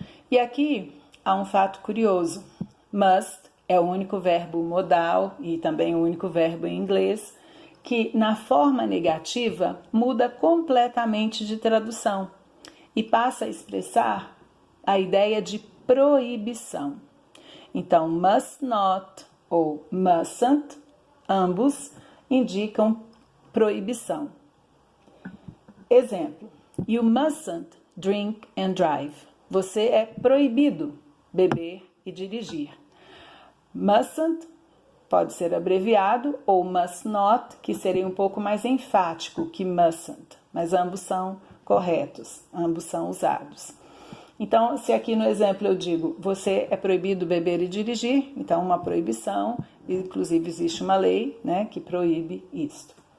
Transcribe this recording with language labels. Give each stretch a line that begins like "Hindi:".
Portuguese: E aqui há um fato curioso. Must é o único verbo modal e também o único verbo em inglês que, na forma negativa, muda completamente de tradução e passa a expressar a ideia de proibição. Então, must not ou mustn't, ambos indicam proibição.
English: Exemplo: You mustn't drink and drive.
Portuguese: Você é proibido beber e dirigir. Mustn't pode ser abreviado, ou must not, que seria um pouco mais enfático que mustn't, mas ambos são corretos, ambos são usados. Então, se aqui no exemplo eu digo, você é proibido beber e dirigir, então uma proibição, inclusive existe uma lei, né, que proíbe isto.